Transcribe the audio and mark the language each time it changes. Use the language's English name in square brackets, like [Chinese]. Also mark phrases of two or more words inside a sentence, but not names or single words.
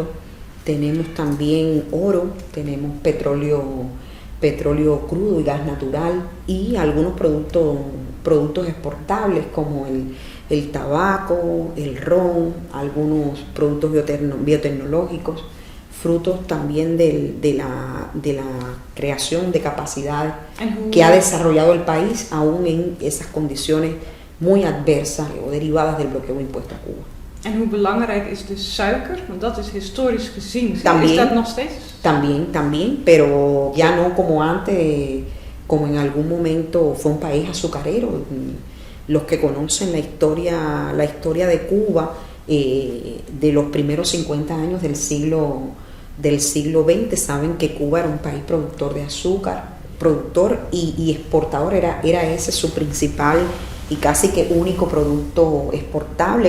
[Spanish] Tenemos también oro, tenemos petróleo crudo y gas natural y algunos productos exportables como el tabaco, el ron, algunos productos biotecnológicos, frutos también de la creación de capacidad que ha desarrollado el país aún en esas condiciones muy adversas o derivadas del bloqueo impuesto a Cuba. [Dutch] En hoe belangrijk is de suiker? Want dat is historisch gezien. [Spanish] También, ¿Es [Dutch] dat nog steeds? [Spanish] También, pero ya no como antes, como en algún momento fue un país azucarero. Los que conocen la historia de Cuba de los primeros 50 años del siglo XX saben que Cuba era un país productor de azúcar, productor y exportador, era ese su principal y casi que único producto exportable.